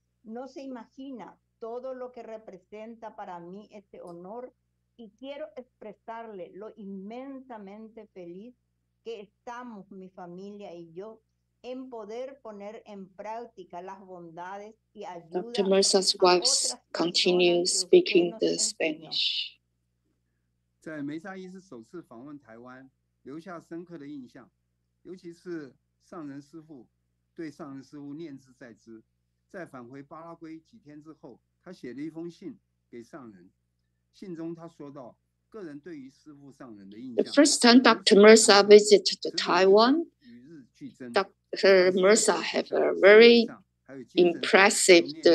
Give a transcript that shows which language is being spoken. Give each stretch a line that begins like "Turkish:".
Spanish: No se imagina todo lo que representa para mí este honor y quiero expresarle lo inmensamente feliz que estamos mi familia y yo en poder poner en práctica las bondades y ayuda.
English: Dr. Meza's wife continues speaking the Spanish.
Chinese: 在梅沙医师首次访问台湾，留下深刻的印象，尤其是上人师父对上人师父念之在之。在返回巴拉圭几天之后，他写了一封信给上人，信中他说到，个人对于师父上人的印象。
English: The first time Dr. Meza visited Taiwan, Dr. Meza had a very impressive.